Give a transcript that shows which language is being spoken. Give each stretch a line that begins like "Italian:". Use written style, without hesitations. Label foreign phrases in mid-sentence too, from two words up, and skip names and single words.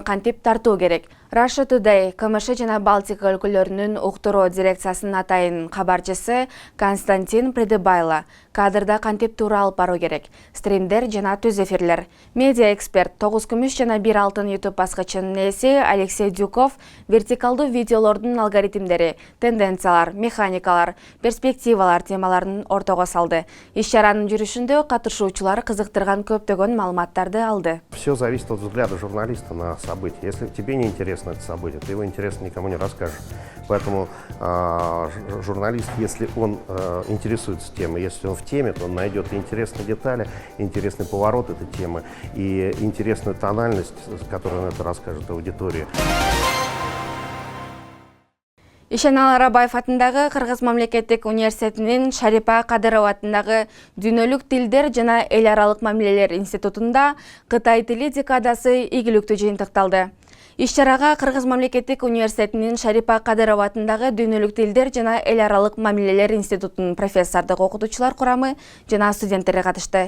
Kyrgyz: кантип тартуу керек, Russia Today, КМШ жана Балтика өлкөлөрүнүн уктуруу дирекциясынын атайын кабарчысы Константин Придыбайло, кадрда кантип туура алып баруу керек, стримдер жана түз эфирлер, медиа эксперт 9 күмүш жана 1 алтын YouTube баскычынын ээси Алексей Дюков вертикалдуу видеолордун алгоритмдери, тенденциялар, механикалар, перспективалар темаларын ортого салды. Иш-чаранын жүрүшүндө катышуучулар кызыктырган көптөгөн маалыматтарды алды.
Russian: Все зависит от взгляда журналиста на события. Если тебе не интересно это событие, ты его интересно никому не расскажешь. Поэтому журналист, если он интересуется темой, если он в теме, то он найдет интересные детали, интересный поворот этой темы и интересную тональность, которую он это расскажет аудитории.
Kyrgyz: Ишеналы Арабаев атындагы Кыргыз мамлекеттик университетинин Шарипа Кадырова атындагы дүйнөлүк тилдер жана эл аралык мамилелер институтунда Кытай тили декадасы ийгиликтүү жыйынтыкталды. Иш-чарага Кыргыз мамлекеттик университетинин Шарипа Кадырова атындагы дүйнөлүк тилдер жана эл аралык мамилелер институтунун профессордук окутуучулар курамы жана студенттери катышты.